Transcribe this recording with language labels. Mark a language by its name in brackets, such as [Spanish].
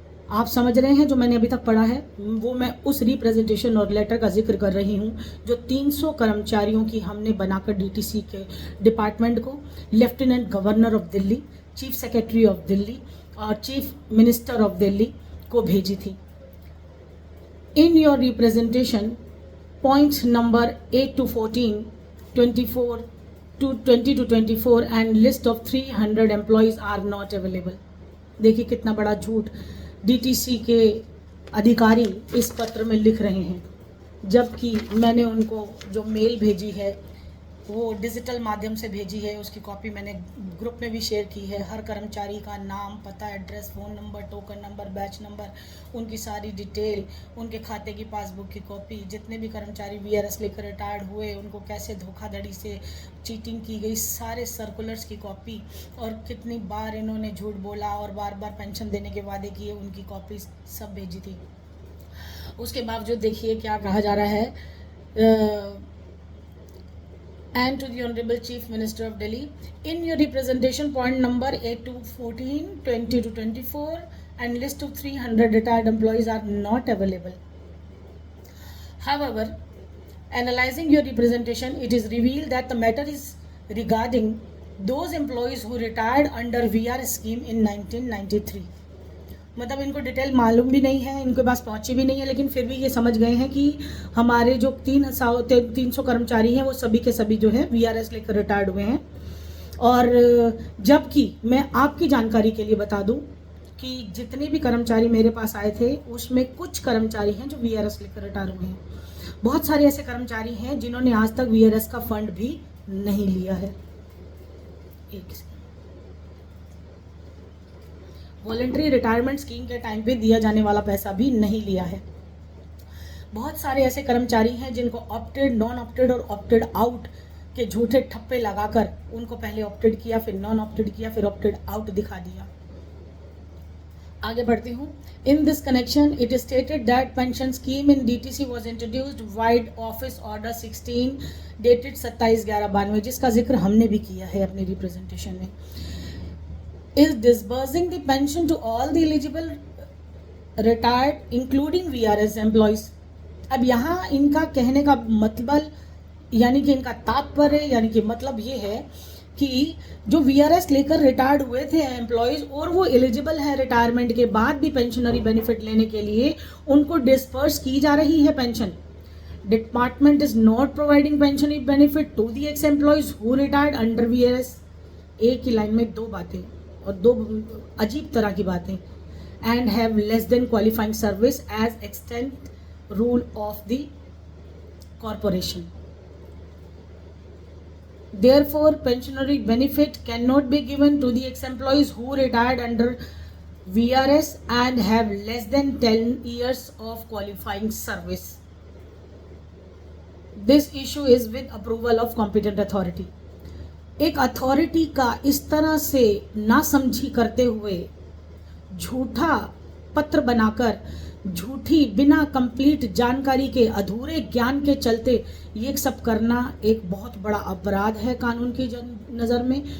[Hindi] आप समझ रहे हैं जो मैंने अभी तक पढ़ा है, वो मैं उस रिप्रेजेंटेशन और लेटर का जिक्र कर रही हूँ जो 300 कर्मचारियों की हमने बनाकर डीटीसी के डिपार्टमेंट को, lieutenant governor of Delhi, chief secretary of Delhi और चीफ मिनिस्टर ऑफ दिल्ली को भेजी थी। [English] In your representation point number 8 to 14, 24 to 20 to 24 and list of 300 employees are not available। [Hindi] देखिए कितना बड़ा झूठ डीटीसी के अधिकारी इस पत्र में लिख रहे हैं, जबकि मैंने उनको जो मेल भेजी है वो डिजिटल माध्यम से भेजी है। उसकी कॉपी मैंने ग्रुप में भी शेयर की है। हर कर्मचारी का नाम, पता, address, phone number, token number, batch number, उनकी सारी डिटेल, उनके खाते की पासबुक की कॉपी, जितने भी कर्मचारी वीआरएस लेकर रिटायर्ड हुए उनको कैसे धोखाधड़ी से चीटिंग की गई, सारे सर्कुलर्स की कॉपी और कितनी बार इन्होंने झूठ बोला और बार बार पेंशन देने के वादे किए, उनकी कॉपी सब भेजी थी। उसके बावजूद देखिए क्या कहा जा रहा है, [English] and to the Honorable Chief Minister of Delhi, in your representation point number 8 to 14, 20 to 24 and list of 300 retired employees are not available. However, analyzing your representation, it is revealed that the matter is regarding those employees who retired under VRS scheme in 1993. [Hindi] मतलब इनको detail मालूम भी नहीं है, इनके पास पहुंची भी नहीं है, लेकिन फिर भी ये समझ गए हैं कि हमारे जो 300 कर्मचारी हैं वो सभी के सभी जो है वीआरएस लेकर रिटायर्ड हुए हैं। और जबकि मैं आपकी जानकारी के लिए बता दूं कि जितने भी कर्मचारी मेरे पास आए थे उसमें कुछ कर्मचारी हैं जो वीआरएस लेकर रिटायर हुए हैं। बहुत सारे ऐसे कर्मचारी हैं जिन्होंने आज तक वीआरएस का फंड भी नहीं लिया है। वॉलंटरी रिटायरमेंट स्कीम के टाइम पे दिया जाने वाला पैसा भी नहीं लिया है। बहुत सारे ऐसे कर्मचारी हैं जिनको ऑप्टेड, नॉन ऑप्टेड और ऑप्टेड आउट के झूठे ठप्पे लगाकर उनको पहले ऑप्टेड किया, फिर नॉन ऑप्टेड किया, फिर ऑप्टेड आउट दिखा दिया। आगे बढ़ती हूँ. [English] In this connection, it is stated that pension scheme in DTC was introduced vide office order 16 dated 27/11/92, [Hindi] जिसका जिक्र हमने भी किया है अपनी रिप्रेजेंटेशन में. [English] Is disbursing the pension to all the eligible retired including VRS employees. [Hindi] अब यहाँ इनका कहने का मतलब यानी कि इनका तात्पर्य यानी कि मतलब ये है कि जो VRS लेकर रिटायर्ड हुए थे एम्प्लॉयज़ और वो एलिजिबल है रिटायरमेंट के बाद भी पेंशनरी बेनिफिट लेने के लिए, उनको डिस्पर्स की जा रही है pension. [English] Department is not providing pensionary benefit to the ex employees who retired under VRS. [Hindi] एक ही लाइन में दो बातें और दो अजीब तरह की बातें. [English] And have less than qualifying service as extant rule of the corporation. Therefore, pensionary benefit cannot be given to the ex-employees who retired under VRS and have less than 10 years of qualifying service. This issue is with approval of competent authority. [Hindi] एक authority का इस तरह से नासमझी करते हुए झूठा पत्र बनाकर झूठी बिना कंप्लीट जानकारी के अधूरे ज्ञान के चलते ये सब करना एक बहुत बड़ा अपराध है कानून की नज़र में.